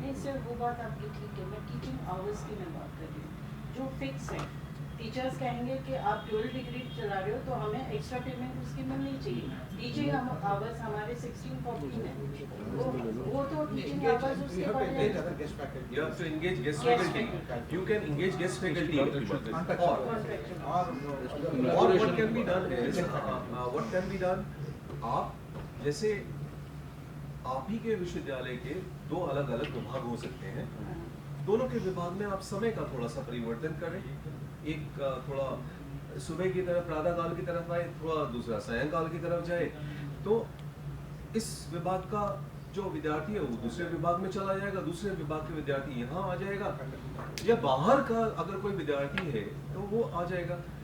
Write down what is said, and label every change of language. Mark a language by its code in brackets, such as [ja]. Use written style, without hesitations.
[hi] नहीं सर, वो बात आपकी ठीक है, मैं टीचिंग आवर्स की मैं बात कर रही हूँ जो फिक्स है। टीचर्स कहेंगे कि आप ड्यूल डिग्री चला रहे हो तो हमें एक्स्ट्रा पेमेंट उसकी मिलनी चाहिए। टीचिंग आवर्स हमारे 16-14 है, वो तो टीचिंग आवर्स उसके बढ़ जाएंगे। [en] You have to engage guest faculty. You can engage guest faculty. Or what can be done is, what can be done? [hi] आप जैसे आप ही के विश्वविद्यालय के 2 अलग-अलग विभाग हो सकते हैं। दोनों के विभाग में आप समय का थोड़ा सा परिवर्तन करें। एक थोड़ा सुबह की तरफ प्रातः काल की तरफ आए, थोड़ा दूसरा सायंकाल की तरफ जाए, तो इस विभाग का जो विद्यार्थी है वो दूसरे विभाग में चला जाएगा, दूसरे विभाग के विद्यार्थी यहाँ आ जाएगा, या बाहर का अगर कोई विद्यार्थी है तो वो आ जाएगा।